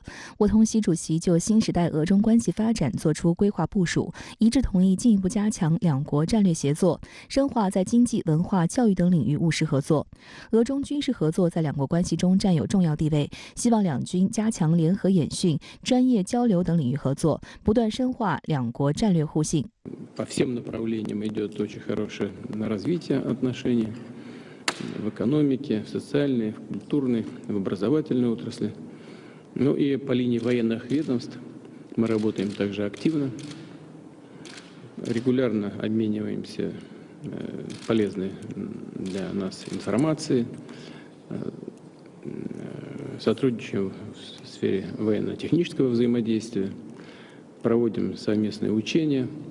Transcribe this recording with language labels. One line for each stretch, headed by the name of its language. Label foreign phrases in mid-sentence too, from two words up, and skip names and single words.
Chinese: 我同习主席就新时代俄中关系发展作出规划部署，一致同意进一步加强两国战略协作，深化在经济、文化、教育等领域务实合作。俄中军事合作在两国关系中占有重要地位，希望两军加强联合演训、专业交流等领域合作，不断深化两国战略互信。
Russian: По всем направлениям идет очень хорошее развитие отношений в экономике, в социальной, в культурной, в образовательной отрасли. Ну и по линии военных ведомств мы работаем также активно, регулярно обмениваемся полезной для нас информацией, сотрудничаем в сфере военно-технического взаимодействия, проводим совместные учения.